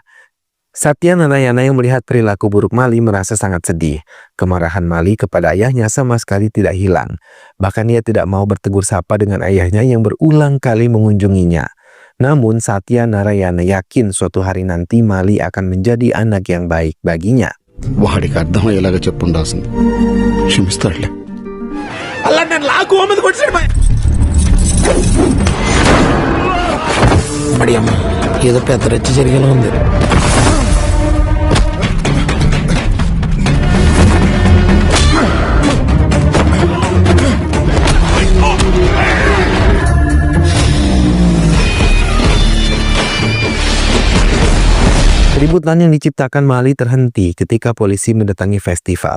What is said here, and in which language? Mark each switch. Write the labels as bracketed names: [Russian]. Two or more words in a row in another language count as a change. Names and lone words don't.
[Indonesian] Satya Narayana yang melihat perilaku buruk Mali merasa sangat sedih. Kemarahan Mali kepada ayahnya sama sekali tidak hilang. Bahkan ia tidak mau bertegur sapa dengan ayahnya yang berulang kali mengunjunginya. Namun Satya Narayana yakin suatu hari nanti Mali akan menjadi anak yang baik baginya. [Telugu] ఏదో పెద్ద రచ్చి జరిగేలా ఉంది. [Indonesian] Keributan yang diciptakan Mali terhenti ketika polisi mendatangi festival.